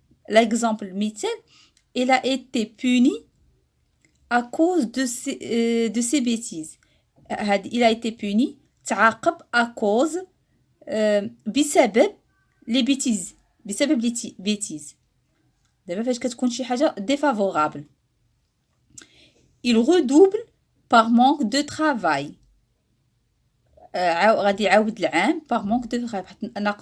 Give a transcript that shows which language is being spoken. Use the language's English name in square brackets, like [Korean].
[French] L'exemple مثال, il a été puni à cause de ses bêtises. Il a été puni تعاقب à cause بسبب les bêtises. بسبب les bêtises. [Arabic] دابا فاش كتكون شي حاجة défavorable. [French] Il redouble par manque de travail. [Arabic] غادي يعاود العام [French] par manque de travail.